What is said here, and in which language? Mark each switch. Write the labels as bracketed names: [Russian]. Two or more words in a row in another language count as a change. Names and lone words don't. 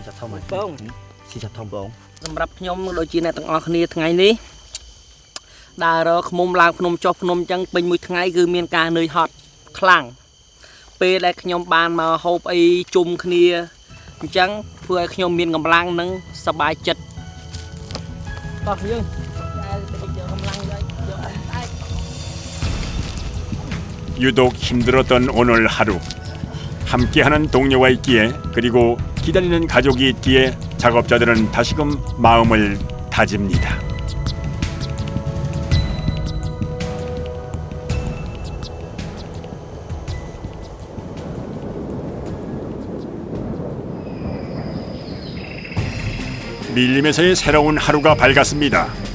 [Khmer] សម្រាប់ខ្ញុំដូចជាអ្នកទាំងអស់គ្នាថ្ងៃនេះដើររកឃ្មុំឡើងភ្នំចុះភ្នំអញ្ចឹងពេញមួយថ្ងៃគឺមានការនឿយហត់ខ្លាំងពេលដែលខ្ញុំបានមកហូបអីជុំគ្នាអញ្ចឹងធ្វើឲ្យខ្ញុំមានកម្លាំងនិងសប្បាយចិត្តតោះយើងយកកម្លាំងយក [Korean] 유독 힘들었던 오늘 하루. 함께하는 동료가 있기에 그리고 기다리는 가족이 있기에 작업자들은 다시금 마음을 다집니다. 밀림에서의 새로운 하루가 밝았습니다.